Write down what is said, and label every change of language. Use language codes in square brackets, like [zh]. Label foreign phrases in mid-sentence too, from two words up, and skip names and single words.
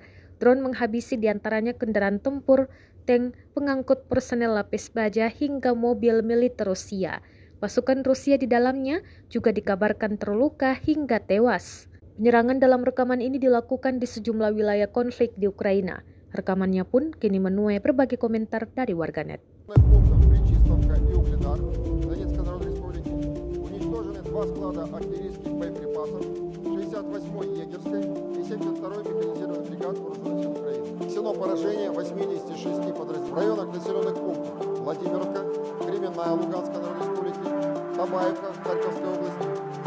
[id] Drone menghabisi diantaranya kendaraan tempur, tank, pengangkut personel lapis baja hingga mobil militer Rusia. Pasukan Rusia di dalamnya juga dikabarkan terluka hingga tewas. Penyerangan dalam rekaman ini dilakukan di sejumlah wilayah konflik di Ukraina. Rekamannya pun kini menuai berbagai komentar dari warganet. [ru] Поражение 86 подразделений в районах населенных пунктов Владимировка, Кременная, Луганской Народной Республики, Табаевка, Харьковской области,